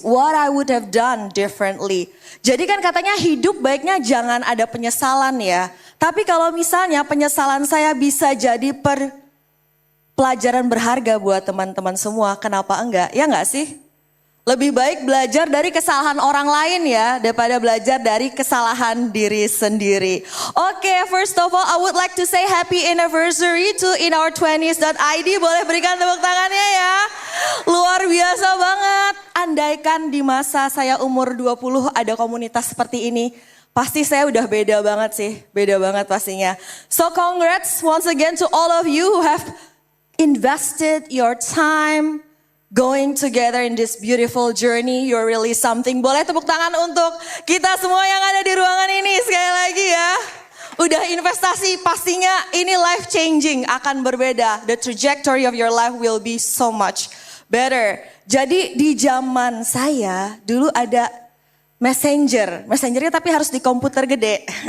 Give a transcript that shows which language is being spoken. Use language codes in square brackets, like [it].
[en] What I would have done differently. [id] Jadi kan katanya hidup baiknya jangan ada penyesalan ya. Tapi kalau misalnya penyesalan saya bisa jadi pelajaran berharga buat teman-teman semua, kenapa enggak? Ya enggak sih? Lebih baik belajar dari kesalahan orang lain ya, daripada belajar dari kesalahan diri sendiri. [en] Oke, first of all, I would like to say happy anniversary to inour20s.id. [id] Boleh berikan tepuk tangannya ya. Luar biasa banget. Andaikan di masa saya umur 20 ada komunitas seperti ini, pasti saya udah beda banget sih. Beda banget pastinya. [en] So congrats once again to all of you who have invested your time going together in this beautiful journey. You're really something. [id] Boleh tepuk tangan untuk kita semua yang ada di ruangan ini sekali lagi ya. Udah investasi, pastinya ini life changing, akan berbeda. [en] The trajectory of your life will be so much better. [id] Jadi di zaman saya dulu ada messengernya tapi harus di komputer gede.